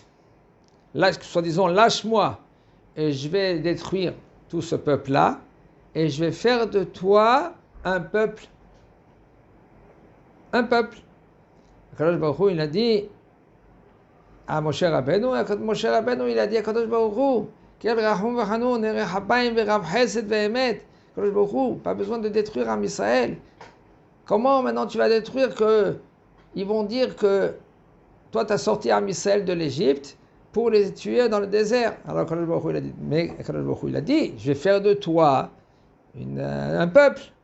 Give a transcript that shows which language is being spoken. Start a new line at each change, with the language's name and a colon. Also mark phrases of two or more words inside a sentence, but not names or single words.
French: Là, soi-disant, lâche-moi et je vais détruire tout ce peuple-là et je vais faire de toi un peuple. Un peuple. Kadosh Baruch Hu, il a dit à Moshe Rabbeinu, Moshe Rabbeinu, il a dit à Kadosh Baruch Hu, Quel
Hebrew: רחום וחנון, ארך אפים ורב חסד ואמת.
French: Kadosh Baruch Hu, pas besoin de détruire Am Israël. Comment maintenant tu vas détruire que ils vont dire que toi tu as sorti Am Israël de l'Égypte pour les tuer dans le désert. Alors Kadosh Baruch Hu, il a dit, mais Kadosh Baruch Hu, il a dit, je vais faire de toi un peuple.